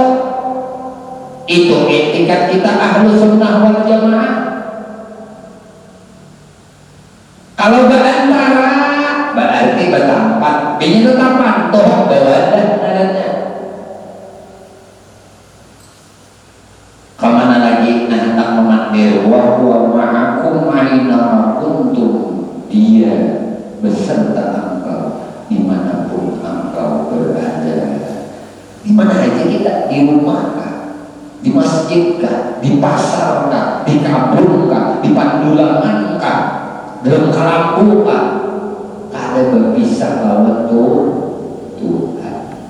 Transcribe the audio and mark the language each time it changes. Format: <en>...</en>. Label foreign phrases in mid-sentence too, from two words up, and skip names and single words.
<bjn>Itu etikat kita</bjn> <ar>أهل السنة والجماعة.</ar> <bjn>Kalau berantara berarti bertampat, ini tetap pantuk bawadah nadanya. Kemana lagi hendak memanggil</bjn> <ar>وهو معكم أين كنتم,</ar> <bjn>dia beserta engkau dimanapun engkau berada. Di mana aja kita, di rumah kah, di masjid kah, di pasar kah, di kampung kah, di pandulangan kah, dalam kelambu kah, kada berpisah lawan Tuhan.</bjn>